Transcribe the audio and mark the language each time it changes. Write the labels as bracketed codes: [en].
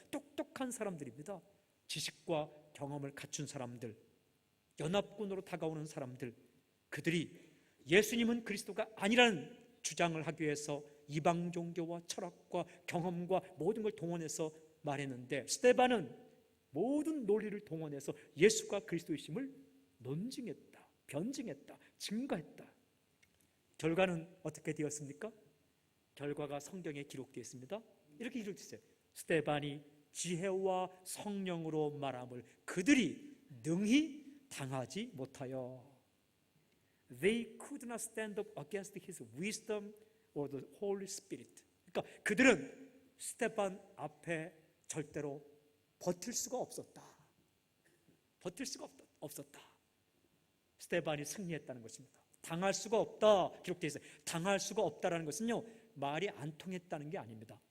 [ko] 똑똑한 사람들입니다. 지식과 경험을 갖춘 사람들, 연합군으로 다가오는 사람들, 그들이 예수님은 그리스도가 아니라는 주장을 하기 위해서 이방 종교와 철학과 경험과 모든 걸 동원해서 말했는데, 스데반은 모든 논리를 동원해서 예수가 그리스도이심을 논증했다, 변증했다, 증거했다. 결과는 어떻게 되었습니까? 결과가 성경에 기록되어 있습니다. 이렇게 기록되어 있어요. 스데반이 지혜와 성령으로 말함을 그들이 능히 당하지 못하여. [en] They could not stand up against his wisdom or the Holy Spirit. [ko] 그러니까 그들은 스데반 앞에 절대로 버틸 수가 없었다. 버틸 수가 없었다. 스데반이 승리했다는 것입니다. 당할 수가 없다 기록되어 있어요. 당할 수가 없다라는 것은요, 말이 안 통했다는 게 아닙니다.